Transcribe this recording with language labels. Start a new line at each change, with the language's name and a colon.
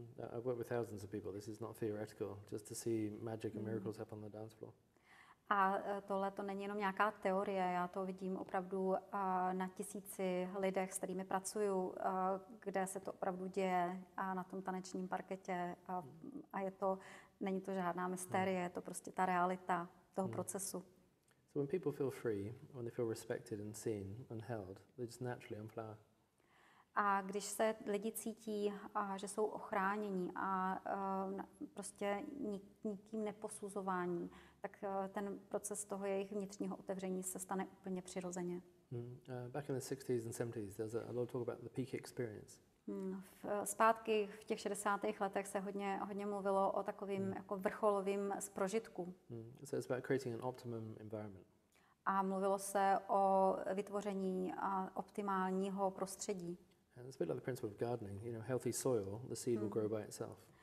English: I've worked with thousands of people. This is not theoretical. Just to see magic and miracles happen on the dance floor.
Czech: A tohle to není jenom nějaká teorie, já to vidím opravdu na tisíci lidech, s kterými pracuju, kde se to opravdu děje na tom tanečním parketě a není to žádná mystérie, je to prostě ta realita toho procesu.
English: So when people feel free, when they feel respected and seen and held, they just naturally unflower.
Czech: A když se lidi cítí, že jsou ochráněni a prostě nikým neposuzování, tak ten proces toho jejich vnitřního otevření se stane úplně přirozeně.
English: Back in the 60s and 70s, there's a lot of talk about the peak experience.
Czech: Zpátky v těch 60. letech se hodně mluvilo o takovým jako vrcholovým prožitku.
English: So it's about creating an optimum environment.
Czech: A mluvilo se o vytvoření optimálního prostředí.
English: And it's a bit like the principle of gardening. You know, healthy soil, the seed will grow by itself.